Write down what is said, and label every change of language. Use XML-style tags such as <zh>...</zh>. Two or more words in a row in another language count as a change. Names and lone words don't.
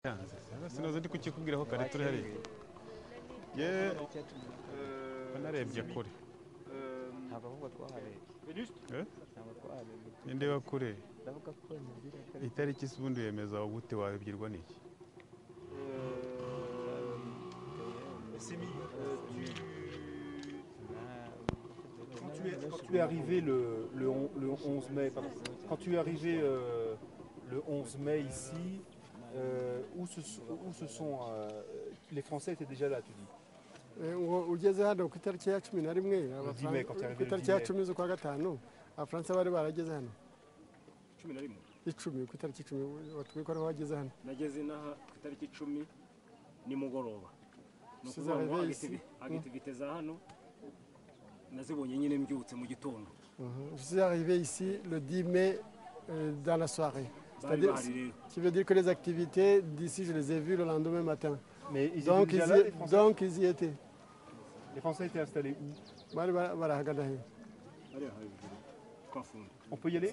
<rw>sinoze ndi kukikubwiraho kare turi hariya ye narebye kure ntabwo ahubwo twaharebye ntabwo twaharebye nindeba kure ndavuga ko itariki ubundi wemeza gute wabibwirwa n'iki</rw> <fr>Quand tu es arrivé le 11 mai, pardon, quand tu es arrivé le 11 mai ici, où se sont les Français étaient déjà là, tu dis?</fr> <rw>ugeze hano ku itariki ya 11 ku itariki ya 10 z'ukwa gatanu abafaransa bari barageze hano 10 ku itariki 10 watubwiye ko ariho wageze hano nageze inaha ku itariki 10 nimugoroba ni ukuvuga ngo agitivite za hano nazibonye nyine mbyutse mu gitondo.</rw> <fr>Je suis arrivé ici le 10 mai dans la soirée. C'est-à-dire, qui veut dire que les activités d'ici, je les ai vues le lendemain matin. Mais ils donc, étaient déjà là, les Français? Donc ils y étaient. Les Français étaient installés où? On peut y aller?</fr>